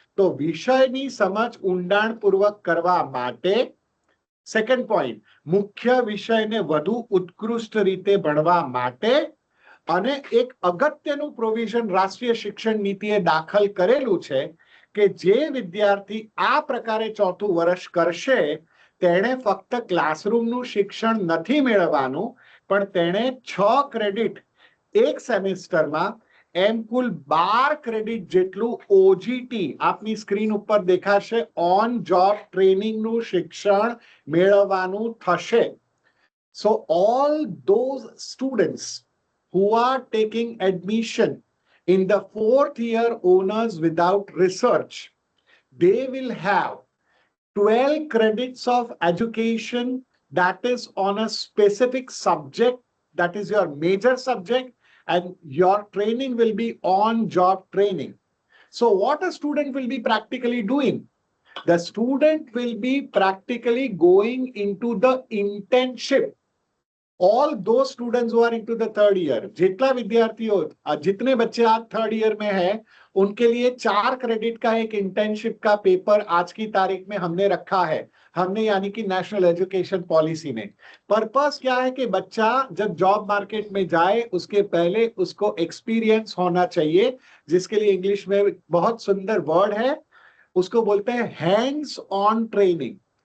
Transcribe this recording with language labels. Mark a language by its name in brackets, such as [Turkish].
[Gujarati] તો વિષયની સમજ ઊંડાણપૂર્વક કરવા માટે, સેકન્ડ પોઈન્ટ, મુખ્ય વિષયને વધુ ઉત્કૃષ્ટ રીતે ભણવા માટે, અને એક અગત્યનું પ્રોવિઝન રાષ્ટ્રીય શિક્ષણ નીતિએ દાખલ કરેલું છે કે જે વિદ્યાર્થી આ પ્રકારે ચોથું વર્ષ કરશે તેણે ફક્ત ક્લાસરૂમનું શિક્ષણ નથી મેળવવાનું, પણ તેણે 6 ક્રેડિટ એક સેમિસ્ટરમાં એમ કુલ 12 ક્રેડિટ જેટલું ઓજીટી, આપની સ્ક્રીન ઉપર દેખાશે, ઓન જોબ ટ્રેનિંગનું શિક્ષણ મેળવવાનું થશે. [English] So all those students who are taking admission in the 4th year honors without research, they will have 12 credits of education that is on a specific subject, that is your major subject, and your training will be on job training. So what a student will be practically doing? The student will be practically going into the internship. All those students who are into the 3rd year, [Hindi] जितना विद्यार्थियों, जितने बच्चे आज 3rd year में हैं, उनके लिए 4 credit का एक इंटर्नशिप का पेपर आज की तारीख में हमने रखा है. हमने यानी कि नेशनल एजुकेशन पॉलिसी में. पर्पस क्या है कि बच्चा जब जॉब मार्केट में जाए उसके पहले उसको एक्सपीरियंस होना चाहिए, जिसके लिए इंग्लिश में बहुत सुंदर वर्ड है, उसको बोलते हैं हैंड्स ऑन ट्रेनिंग.